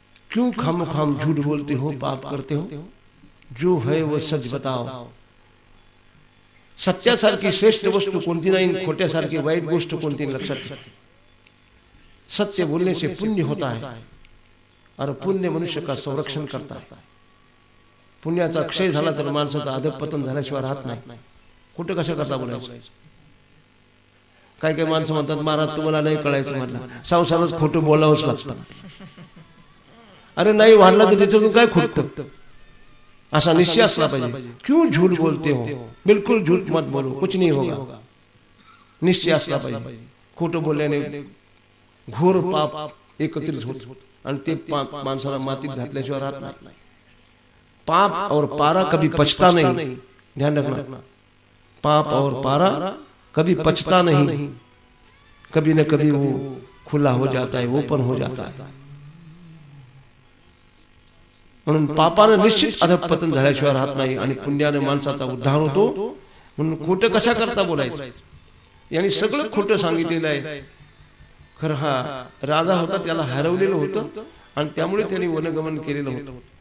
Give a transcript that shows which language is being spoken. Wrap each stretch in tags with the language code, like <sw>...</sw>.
<hi>क्यों खामखाम झूठ बोलते हो, पाप करते हो, जो है वो सच बताओ.</hi> <mr>सत्यासारखी श्रेष्ठ वस्तू कोणती नाही, खोट्यासारखी वाईट गोष्ट कोणती लक्षात ठेवा.</mr> <hi>सत्य बोलने से पुण्य होता है और पुण्य मनुष्य का संरक्षण करता है.</hi> <mr>पुण्याचा क्षय झाला तर माणसाचं अधःपतन झाल्याशिवाय राहत नाही. खोटं कशा करता बोलायचं. काय काय माणसं म्हणतात महाराज तुम्हाला नाही कळायचं, म्हटलं संसारात खोटं बोलावंच लागतं. अरे नाही वाढला तर त्याच्यातून काय खोटं, असा निश्चय असला पाहिजे.</mr> <hi>क्यों झूठ बोलते हो, बिलकुल झूठ मत बोलो, कुछ नहीं होगा.</hi> <mr>निश्चय असला पाहिजे. खोटं बोलल्याने घोर पाप एकत्रित होत आणि ते पाप माणसाला मातीत घातल्याशिवाय राहत नाही.</mr> <hi>पाप और पारा कभी पचता नहीं, ध्यान रखना. पाप और पारा कभी पचता नहीं, कभी न कभी वो खुला हो जाता है, ओपन हो जाता है.</hi> <mr>म्हणून पापानं निश्चित अधःपतन झाल्याशिवाय राहत नाही आणि पुण्याने माणसाचा उद्धार होतो. म्हणून खोटं कशा करता बोलायचं. यांनी सगळं खोटं सांगितलेलं आहे. खरं हा राजा होता, त्याला हरवलेलं होतं आणि त्यामुळे त्यांनी वनगमन केलेलं होतं.</mr>